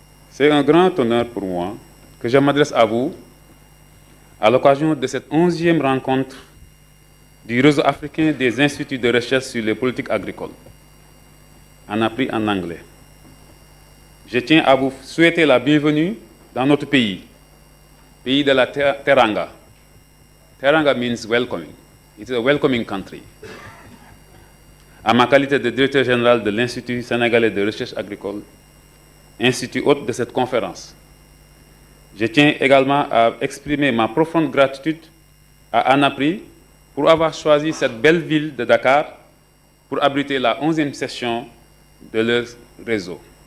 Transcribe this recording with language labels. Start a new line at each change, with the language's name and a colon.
French: C'est un grand honneur pour moi que je m'adresse à vous à l'occasion de cette 11e rencontre du réseau africain des instituts de recherche sur les politiques agricoles, ANAPRI en anglais. Je tiens à vous souhaiter la bienvenue dans notre pays, pays de la Teranga.
English: Teranga means welcoming. It's a welcoming country.
French: À ma qualité de directeur général de l'Institut sénégalais de recherche agricole, institut hôte de cette conférence, je tiens également à exprimer ma profonde gratitude à ANAPRI pour avoir choisi cette belle ville de Dakar pour abriter la 11e session de leur réseau.